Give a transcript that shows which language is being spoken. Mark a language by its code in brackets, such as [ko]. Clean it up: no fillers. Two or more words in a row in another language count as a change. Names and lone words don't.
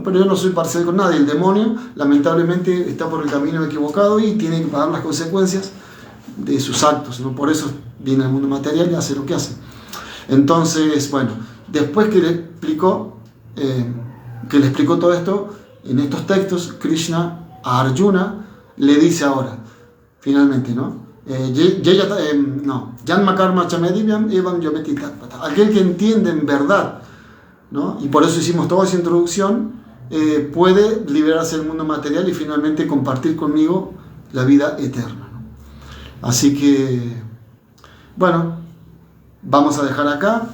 [es] Pero yo no soy parcial con nadie. El demonio lamentablemente está por el camino equivocado y tiene que pagar las consecuencias de sus actos, ¿no? Por eso viene al mundo material y hace lo que hace. Entonces, bueno, después que le explicó todo esto en estos textos, Krishna a Arjuna le dice ahora, finalmente, ¿no? [sa] जन्म कर्म चमेदिव्यम् एवम् योमेति तत्पत. [es] Aquel que entiende en verdad, ¿no? Y por eso hicimos toda esa introducción, puede liberarse del mundo material y finalmente compartir conmigo la vida eterna, ¿no? Así que, bueno, vamos a dejar acá.